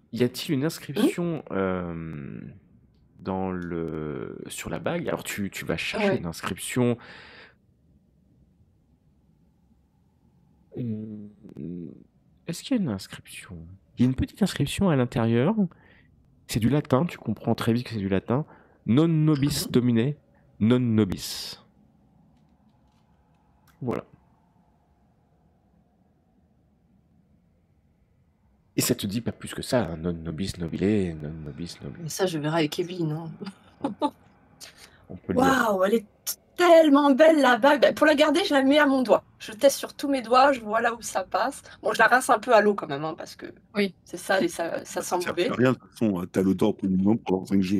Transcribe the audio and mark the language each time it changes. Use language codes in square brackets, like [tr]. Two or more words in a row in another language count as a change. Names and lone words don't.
[fr] Y a-t-il une inscription sur la bague? Alors tu vas chercher Ouais. une inscription. Est-ce qu'il y a une inscription? Il y a une petite inscription à l'intérieur. C'est du latin, tu comprends très vite que c'est du latin. [la] Non nobis domine, non nobis. [fr] Voilà. Et ça te dit pas plus que ça, hein, [la] non nobis nobile, non nobis nobile. [fr] Mais ça, je verrai avec Evelyne. Hein. On peut le dire. Waouh, elle est tellement belle la bague. Bah, pour la garder, je la mets à mon doigt. Je teste sur tous mes doigts, je vois là où ça passe. Bon, je la rince un peu à l'eau quand même, hein, parce que Oui. c'est ça et ça sent Ça mauvais. fait rien, de toute façon, t'as le temps pour le moment pendant 5 jours.